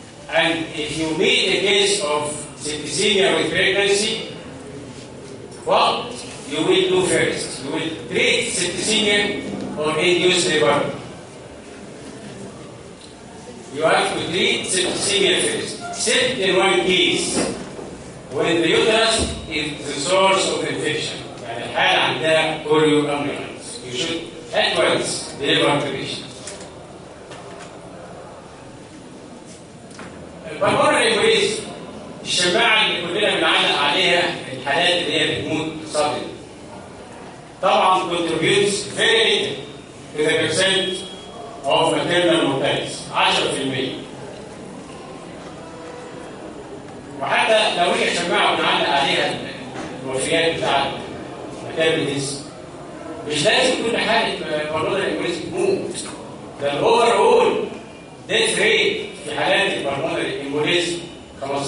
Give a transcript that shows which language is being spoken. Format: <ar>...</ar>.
<en>And if you meet a case of septicemia with pregnancy, what you will do first? You will treat septicemia or induce labor. You have to treat septicemia first, except in one case, when the uterus is the source of infection.</en> <ar>يعني الحالة عندها chorioamnions.</ar> <en>You should at once deliver the patient. Pulmonary embolism</en> <ar>الشماعة اللي كلنا بنعلق عليها الحالات اللي هي بتموت صدمة. طبعا</ar> <en>contributes very little to the percent of maternal mortality 10%.</en> <ar>وحتى لو هي شماعة بنعلق عليها الوفيات بتاعت ماتيرناليز مش لازم كل حالة بالمونري امبوليزم تموت. ده الاوفر اول ديث ريت في حالات البالمونري امبوليزم 15%.</ar>